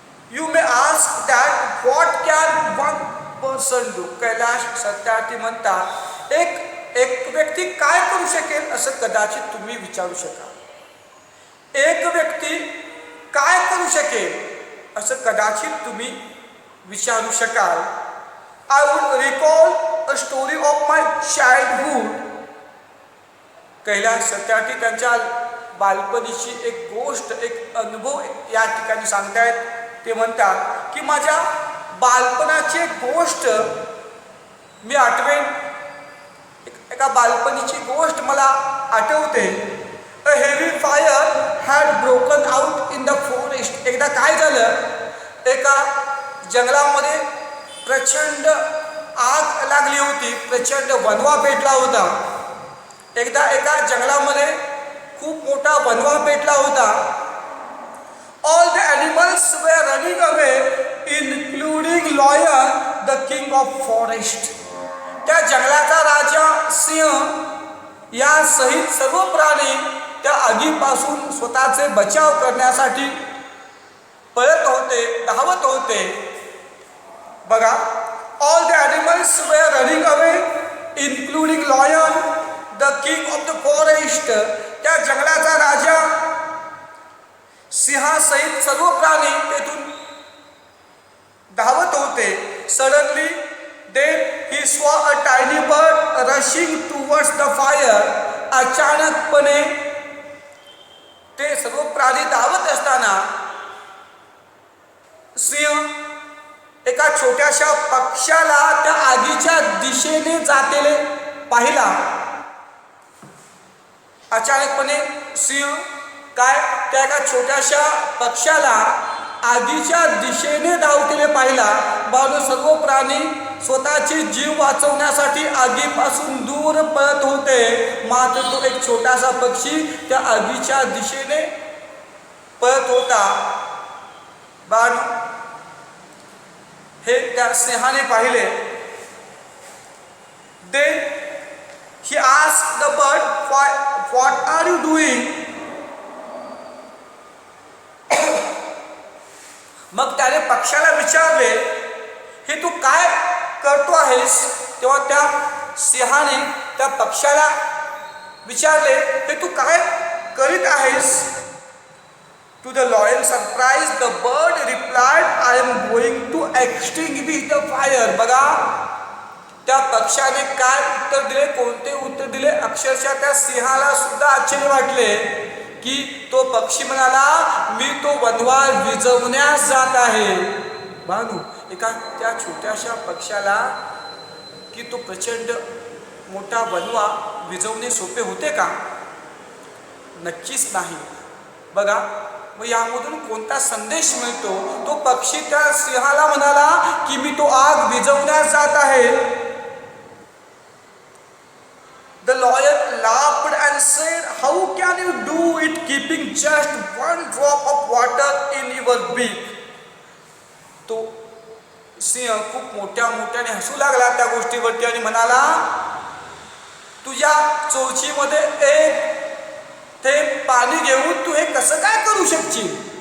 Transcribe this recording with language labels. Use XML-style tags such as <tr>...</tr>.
<en>You may ask that what can one person do.</en> <mr>Kailash Satyarthi म्हणतात एक व्यक्ती काय करू शकेल असं कदाचित तुम्ही विचारू शकाल. एक व्यक्ती काय करू शकेल असं कदाचित तुम्ही विचारू शकाल.</mr> <en>I would recall a story of my childhood.</en> <mr>Kailash Satyarthi त्यांच्या बालपणीची एक गोष्ट, एक अनुभव या ठिकाणी सांगतायत. ते म्हणतात की माझ्या बालपणाची एक गोष्ट मी आठवेन. एका बालपणीची गोष्ट मला आठवते.</mr> <en>A heavy fire had broken out in the forest.</en> <mr>एकदा काय झालं, एका जंगलामध्ये प्रचंड आग लागली होती. प्रचंड वणवा पेटला होता. एकदा एका जंगलामध्ये खूप मोठा वणवा पेटला होता.</mr> <en>All the animals were running away including lion the king of forest.</en> <mr>त्या जंगलाचा राजा सिंह या सहित सर्व प्राणी त्या आगीपासून स्वतःचे बचाव करण्यासाठी पळत होते, धावत होते.</mr> <en>बघा, all the animals were running away including lion the king of the forest.</en> <mr>त्या जंगलाचा राजा सिंहासहित सर्व प्राणी तेथून धावत होते.</mr> <en>Suddenly then he saw a tiny bird rushing towards the fire.</en> <mr>अचानकपणे ते सर्व प्राणी धावत असताना सिंह एका छोट्याशा पक्ष्याला त्या आगीच्या दिशेने जातेले पाहिला. अचानकपणे सिंह त्या एका छोट्याशा पक्ष्याला आगीच्या दिशेने धावतेले पाहिला. बाजू सर्व प्राणी स्वतःचे जीव वाचवण्यासाठी आगीपासून दूर पळत होते. मात्र तो एक छोटासा पक्षी त्या आगीच्या दिशेने पळत होता. बाजू हे त्या सिंहाने पाहिले.</mr> <en>Then he asked the bird, what are you doing?</en> <mr>मग त्याने पक्षाला विचारले, हे तू काय करतो आहेस? तेव्हा त्या सिंहाने त्या पक्षाला विचारले, हे तू काय करीत आहेस?</mr> <en>To the loyal surprise the bird replied, I am going to extinguish the fire.</en> <mr>बघा, त्या पक्षाने काय उत्तर दिले, कोणते उत्तर दिले? अक्षरशः त्या सिंहाला सुद्धा आश्चर्य वाटले. की तो पक्षी म्हणाला मी तो वनवा विझवण्यास जात आहे. बानू एका त्या छोट्याशा पक्षाला की तो प्रचंड मोठा वनवा विझवणे सोपे होते का? नक्कीच नाही. बघा मग यामधून कोणता संदेश मिळतो? तो पक्षी त्या सिंहाला म्हणाला की मी तो आग विझवण्यास जात आहे.</mr> <en>The lawyer laughed and said, "How can you do it keeping just one drop of water in your beak?"</en> <mr>तो सिंह खूप मोठ्याने हसू लागला त्या गोष्टीवरती आणि म्हणाला, तुझ्या चोचीमध्ये एक थेंब पाणी घेऊन तू हे कसं काय करू शकशील?</mr>